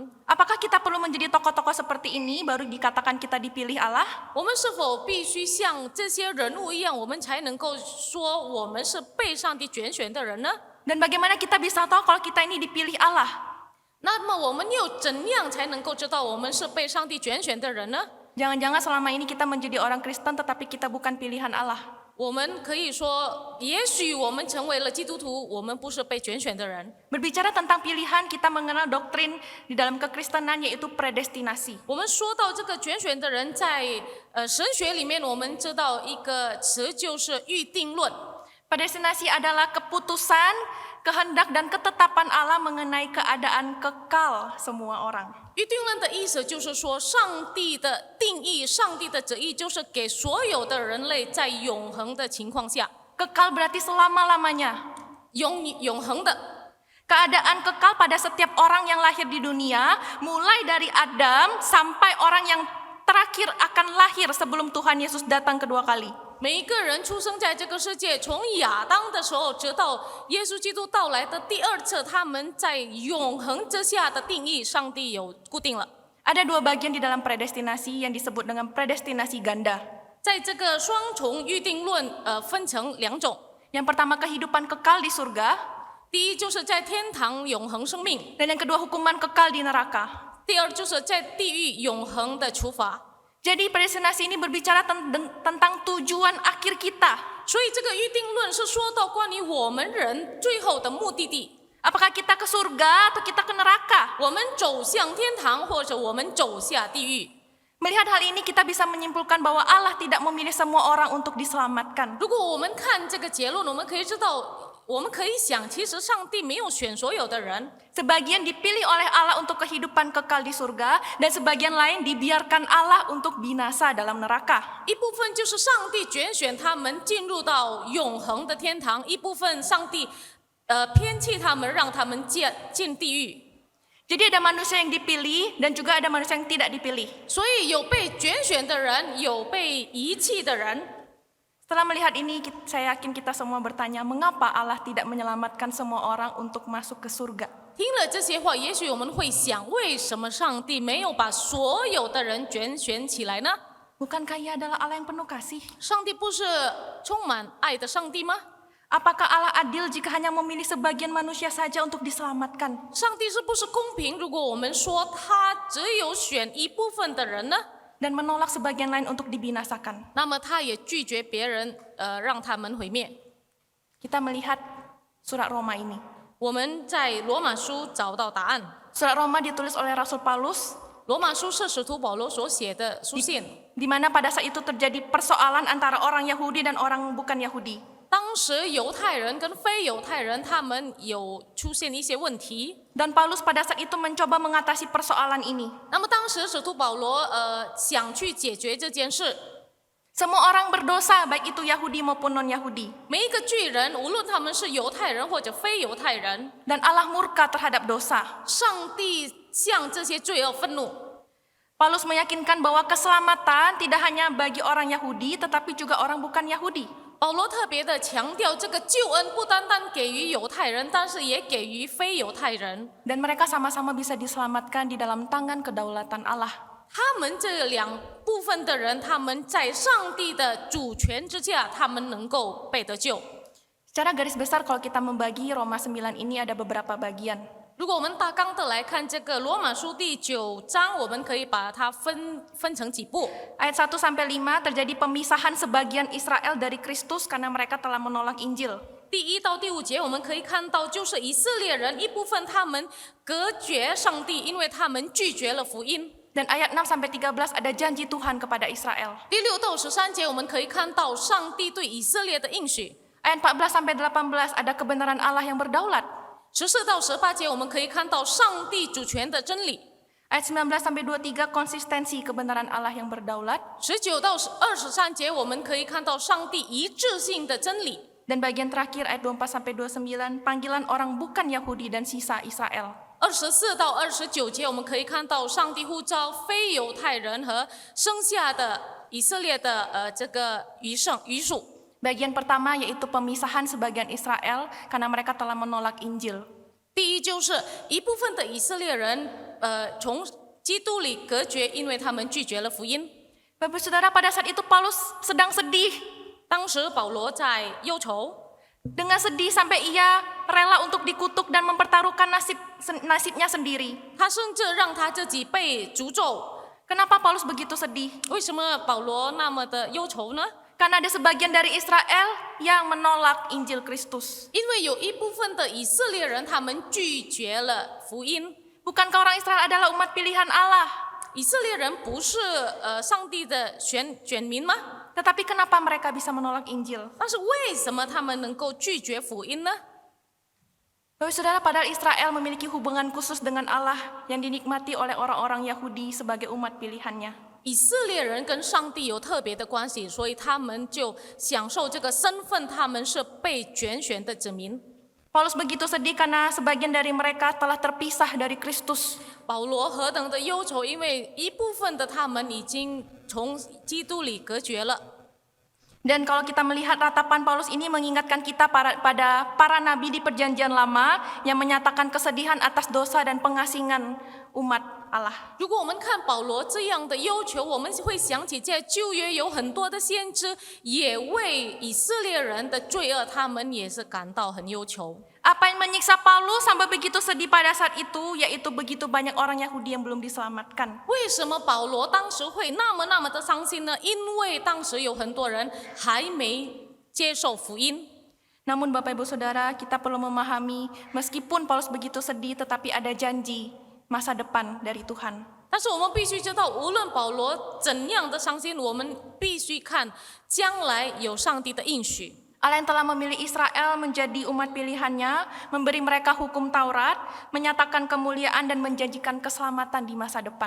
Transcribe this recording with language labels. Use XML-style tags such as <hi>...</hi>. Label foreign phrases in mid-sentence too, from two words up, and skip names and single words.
<id>Apakah kita perlu menjadi tokoh-tokoh seperti ini baru dikatakan kita dipilih Allah?</id> <zh>我们是否必须像这些人物一样，我们才能够说我们是被上帝拣选的人呢？</zh> <id>Dan bagaimana kita bisa tahu kalau kita ini dipilih Allah?</id> <zh>那么我们又怎样才能够知道我们是被上帝拣选的人呢？</zh> <id>Jangan-jangan selama ini kita menjadi orang Kristen tetapi kita bukan pilihan Allah.</id> <zh>我们可以说，也许我们成为了基督徒，我们不是被拣选的人。</zh> <id>Berbicara tentang pilihan, kita mengenal doktrin di dalam kekristenan yaitu predestinasi.</id> <zh>我们说到这个拣选的人，在神学里面，我们知道一个词就是预定论。</zh> <id>Predestinasi adalah keputusan, kehendak dan ketetapan Allah mengenai keadaan kekal semua orang.</id> <zh>预定论的意思就是说，上帝的定义、上帝的旨意，就是给所有的人类在永恒的情况下，</zh> <id>Kekal berarti selama-lamanya.</id> <zh>永恒的。</zh> <id>Keadaan kekal pada setiap orang yang lahir di dunia, mulai dari Adam sampai orang yang terakhir akan lahir sebelum Tuhan Yesus datang kedua kali.</id> <zh>每一个人出生在这个世界，从亚当的时候，直到耶稣基督到来的第二次，他们在永恒之下的定义，上帝有固定了。</zh> <id>Ada dua bagian di dalam predestinasi yang disebut dengan predestinasi ganda.</id> <zh>在这个双重预定论，分成两种。</zh> <id>Yang pertama kehidupan kekal di surga,</id> <zh>第一就是在天堂永恒生命，</zh> <id>dan yang kedua hukuman kekal di neraka.</id> <zh>第二就是在地狱永恒的处罚。</zh> <id>Jadi predestinasi ini berbicara tentang tujuan akhir kita.</id> <zh>所以这个预定论是说到关于我们人最后的目的地，</zh> <id>Apakah kita ke surga atau kita ke neraka?</id> <zh>我们走向天堂，或者我们走下地狱。</zh> <id>Melihat hal ini kita bisa menyimpulkan bahwa Allah tidak memilih semua orang untuk diselamatkan.</id> <zh>如果我们看这个结论，我们可以知道，我们可以想，其实上帝没有选所有的人，</zh> <id>Sebagian dipilih oleh Allah untuk kehidupan kekal di surga dan sebagian lain dibiarkan Allah untuk binasa dalam neraka.</id> <zh>一部分就是上帝拣选他们进入到永恒的天堂，一部分上帝偏弃他们，让他们进地狱。</zh> <id>Jadi ada manusia yang dipilih dan juga ada manusia yang tidak dipilih.</id> <zh>所以有被拣选的人，有被遗弃的人。</zh> <id>Setelah melihat ini, saya yakin kita semua bertanya, mengapa Allah tidak menyelamatkan semua orang untuk masuk ke surga?</id> <zh>听了这些话，也许我们会想，为什么上帝没有把所有的人拣选起来呢？</zh> <id>Bukankah Ia adalah Allah yang penuh kasih?</id> <zh>上帝不是充满爱的上帝吗？</zh> <id>Apakah Allah adil jika hanya memilih sebagian manusia saja untuk diselamatkan?</id> <zh>上帝是不是公平？如果我们说他只有选一部分的人呢？</zh> <id>Dan menolak sebagian lain untuk dibinasakan.</id> <zh>那么他也拒绝别人，让他们毁灭。</zh> <id>Kita melihat surat Roma ini.</id> <zh>我们在罗马书找到答案。</zh> <id>Surat Roma ditulis oleh Rasul Paulus,</id> <zh>罗马书是使徒保罗所写的书信，</zh> <id>di mana pada saat itu terjadi persoalan antara orang Yahudi dan orang bukan Yahudi.</id> <zh>当时犹太人跟非犹太人他们有出现一些问题。</zh> <id>Dan Paulus pada saat itu mencoba mengatasi persoalan ini.</id> <zh>那么当时使徒保罗想去解决这件事，</zh> <id>Semua orang berdosa, baik itu Yahudi maupun non-Yahudi.</id> <zh>每一个巨人，无论他们是犹太人或者非犹太人，</zh> <id>Dan Allah murka terhadap dosa.</id> <zh>上帝向这些罪恶愤怒。</zh> <id>Paulus meyakinkan bahwa keselamatan tidak hanya bagi orang Yahudi, tetapi juga orang bukan Yahudi.</id> <zh>保罗特别的强调，这个救恩不单单给予犹太人，但是也给予非犹太人。</zh> <id>Dan mereka sama-sama bisa diselamatkan di dalam tangan kedaulatan Allah.</id> <zh>他们这两部分的人，他们在上帝的主权之下，他们能够被得救。</zh> <id>Secara garis besar kalau kita membagi Roma 9 ini ada beberapa bagian.</id> <zh>如果我们大纲的来看这个罗马书第9章，我们可以把它分成几部。</zh> <id>Ayat 1 sampai 5 terjadi pemisahan sebagian Israel dari Kristus karena mereka telah menolak Injil.</id> <zh>第1到第5节，我们可以看到，就是以色列人一部分他们隔绝上帝，因为他们拒绝了福音。</zh> <id>Dan ayat 6 sampai 13 ada janji Tuhan kepada Israel.</id> <zh>第6到13节，我们可以看到上帝对以色列的应许。</zh> <id>Ayat 14 sampai 18 ada kebenaran Allah yang berdaulat.</id> <zh>14 到18节，我们可以看到上帝主权的真理。</zh> <id>Ayat 19 sampai 23 konsistensi kebenaran Allah yang berdaulat.</id> <zh>19 到23节，我们可以看到上帝一致性的真理。</zh> <id>Dan bagian terakhir ayat 24 sampai 29 panggilan orang bukan Yahudi dan sisa Israel.</id> <zh>24 到29节，我们可以看到上帝呼召非犹太人和剩下的以色列的这个余属。</zh> <id>Bagian pertama yaitu pemisahan sebagian Israel karena mereka telah menolak Injil.</id> <zh>第一就是一部分的以色列人从基督里隔绝，因为他们拒绝了福音。</zh> <id>Bapak Saudara, pada saat itu Paulus sedang sedih.</id> <zh>当时保罗在忧愁，</zh> <id>Dengan sedih sampai ia rela untuk dikutuk dan mempertaruhkan nasibnya sendiri.</id> <zh>他甚至让他自己被诅咒。</zh> <id>Kenapa Paulus begitu sedih?</id> <zh>为什么保罗那么的忧愁呢？</zh> <id>Karena ada sebagian dari Israel yang menolak Injil Kristus.</id> <zh>因为有一部分的以色列人，他们拒绝了福音。</zh> <id>Bukankah orang Israel adalah umat pilihan Allah?</id> <zh>以色列人不是上帝的选民吗？</zh> <id>Tetapi kenapa mereka bisa menolak Injil?</id> <zh>但是为什么他们能够拒绝福音呢？</zh> <id>Bapak Saudara, padahal Israel memiliki hubungan khusus dengan Allah yang dinikmati oleh orang-orang Yahudi sebagai umat pilihannya.</id> <zh>以色列人跟上帝有特别的关系，所以他们就享受这个身份，他们是被拣选的子民。</zh> <id>Paulus begitu sedih karena sebagian dari mereka telah terpisah dari Kristus.</id> <zh>保罗何等的忧愁，因为一部分的他们已经从基督里隔绝了。</zh> <id>Dan kalau kita melihat ratapan Paulus ini mengingatkan kita pada para nabi di perjanjian lama yang menyatakan kesedihan atas dosa dan pengasingan umat Allah.</id> <zh>如果我们看保罗这样的要求，我们会想起在旧约有很多的先知也为以色列人的罪恶，他们也是感到很忧愁。</zh> <id>Apa yang menyiksa Paulus sampai begitu sedih pada saat itu, yaitu begitu banyak orang Yahudi yang belum diselamatkan.</id> <zh>为什么保罗当时会那么的伤心呢？因为当时有很多人还没接受福音。</zh> <id>Namun Bapak Ibu Saudara, kita perlu memahami meskipun Paulus begitu sedih, tetapi ada janji masa depan dari Tuhan.</id> <zh>但是我们必须知道，无论保罗怎样的伤心，我们必须看将来有上帝的应许。</zh> <id>Allah yang telah memilih Israel menjadi umat pilihannya, memberi mereka hukum Taurat, menyatakan kemuliaan dan menjanjikan keselamatan di masa depan.</id>